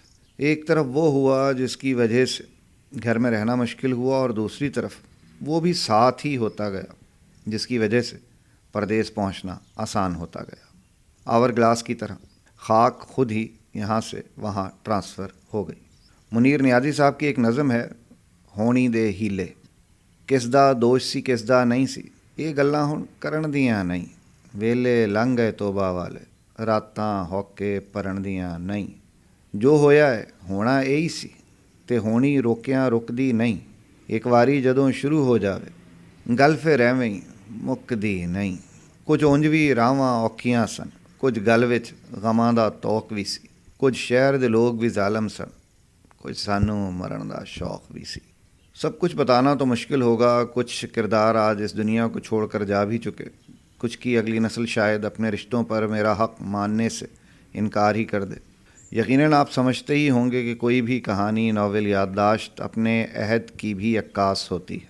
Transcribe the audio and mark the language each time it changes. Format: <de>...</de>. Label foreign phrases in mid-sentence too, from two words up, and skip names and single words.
<ur>ایک طرف وہ ہوا جس کی وجہ سے گھر میں رہنا مشکل ہوا، اور دوسری طرف وہ بھی ساتھ ہی ہوتا گیا جس کی وجہ سے پردیس پہنچنا آسان ہوتا گیا۔ آور گلاس کی طرح خاک خود ہی یہاں سے وہاں ٹرانسفر ہو گئی۔ منیر نیازی صاحب کی ایک نظم ہے،</ur> <pa>ہونی دے ہیلے کس دا دوش سی کس دا نہیں سی، یہ گلاں ہن کرن دیاں نہیں، ویلے لنਘ گئے توبہ والے راتاں ہوکے پرن دیاں نہیں، جو ہویا ہے ہونا یہی سی تے ہونی روکیاں رکدی نہیں، ایک واری جدوں شروع ہو جاوے گل پھر ایویں مکدی نہیں۔ کچھ اونج بھی راواں اوکھیاں سن، کچھ گل وچ غماں دا توق بھی سی، کچھ شہر دے لوگ بھی ظالم سن، کچھ سانوں مرن دا شوق بھی سی۔</pa> <ur>سب کچھ بتانا تو مشکل ہوگا، کچھ کردار آج اس دنیا کو چھوڑ کر جا بھی چکے، کچھ کی اگلی نسل شاید اپنے رشتوں پر میرا حق ماننے سے انکار ہی کر دے۔ یقیناً آپ سمجھتے ہی ہوں گے کہ کوئی بھی کہانی، ناول، یادداشت اپنے عہد کی بھی عکاس ہوتی ہے۔</ur>